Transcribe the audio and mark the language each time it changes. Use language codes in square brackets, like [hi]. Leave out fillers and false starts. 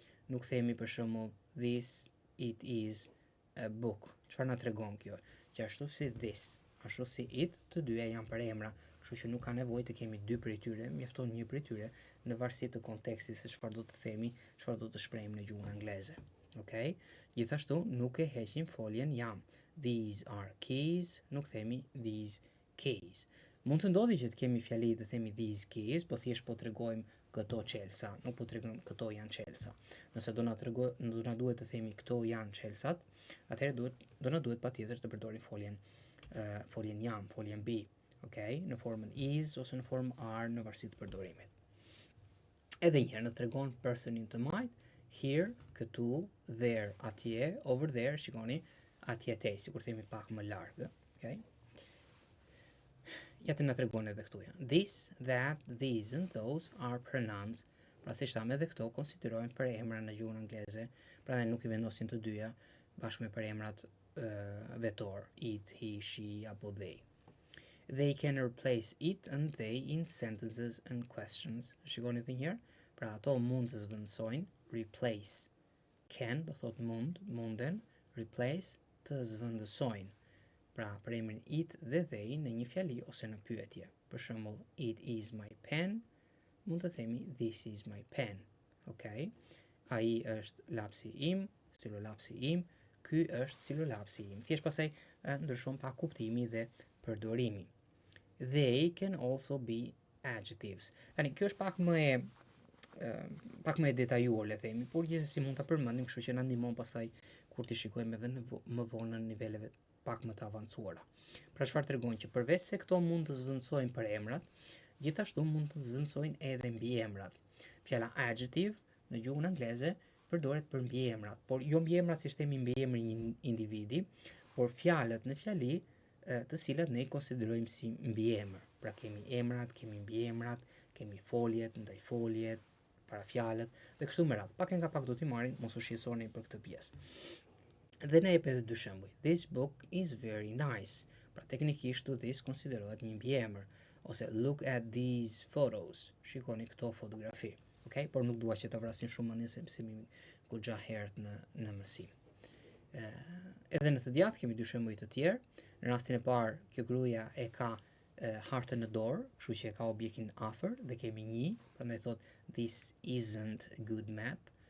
[sq] Nuk themi për shembull [en] this, it is a book. [sq] Çfarë na tregon kjo? Që ashtu si this, ashtu si it, të dyja janë për emra, kështu që nuk ka nevojë të kemi dy prej tyre, mjafton një prej tyre në varësi të kontekstit se çfarë do të themi, çfarë do të shprehim në gjuhën angleze. Okay? Gjithashtu nuk e heqim foljen jam. [en] These are keys, [sq] nuk themi [en] these keys. [sq] Mund të ndodhi që të kemi fjali të themi these keys, po thjesht po tregojmë këto çelësa, nuk po tregojmë këto janë çelësa. Nëse do na duhet të themi këto janë çelësat, atëherë do na duhet patjetër të përdorim foljen jam, foljen be, okay? Në formën is ose në formën are në varësi të përdorimit. Edhe një herë na tregon personin të majt, here, këtu, there, atje, over there, shikoni, atje te, sikur themi pak më larg, okay? Ja të na tregon edhe këtu ja. [en] This, that, these and those are pronouns. [sq] Pra si shtam edhe këto konsiderohen për emra në gjuhën angleze, prandaj nuk i vendosin të dyja bashkë me për emrat vetor, it, he, she apo they. [en] They can replace it and they in sentences and questions. [sq] Shikoni edhe një herë, pra ato mund të zvendësojnë, replace. Can do thot mund, munden, replace të zvendësojnë. Pra, për emrin it dhe they në një fjali ose në pyetje. Për shembull, [en] it is my pen, [sq] mund të themi [en] this is my pen. Okay? [sq] Ai është lapsi im, stilolapsi im, ky është stilolapsi im. Thjesht pastaj ndryshon pa kuptimi dhe përdorimi. [en] They can also be adjectives. [sq] Tani, kjo është pak më e detajuar, le themi, por gjithsesi mund ta përmendim, kështu që na ndihmon pastaj kur ti shikojmë edhe më vonë në niveleve pak më të avancuara. Pra çfarë tregon që përveç se këto mund të zvendësojnë për emrat, gjithashtu mund të zvendësojnë edhe mbiemrat. Fjala adjective në gjuhën angleze përdoret për mbiemrat, por jo mbiemrat si themi mbiemri një individi, por fjalët në fjali të cilat ne i konsiderojmë si mbiemër. Pra kemi emrat, kemi mbiemrat, kemi foljet, ndajfoljet, parafjalët dhe kështu me radhë. Pak e nga pak do t'i marrim, mos u shqetësoni për këtë pjesë. Dhe ne jep edhe dy shembuj. [en] This book is very nice. [sq] Pra teknikisht this konsiderohet një mbiemër. [en] Ose look at these photos. [sq] Shikoni këto fotografi. Okay? Por nuk dua që të vrasin shumë mendjen se mësimi goxha herët në mësim. Edhe në të djathtë kemi dy shembuj të tjerë. Në rastin e parë, kjo gruaja e ka hartën në dorë, kështu që e ka objektin afër dhe kemi një, prandaj thot [en] this isn't a good map.